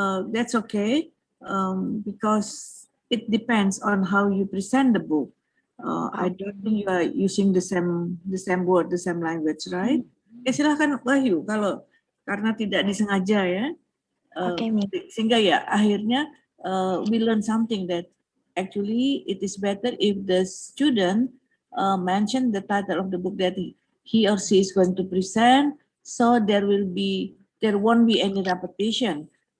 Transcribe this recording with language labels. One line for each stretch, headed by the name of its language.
English: That's okay because it depends on how you present the book. I don't think you are using the same word, the same language, right?
Indonesian: Silahkan Wahyu kalau karena tidak disengaja ya. Sehingga ya akhirnya
English: we learn something that actually it is better if the student mention the title of the book that he or she is going to present, so there won't be any repetition.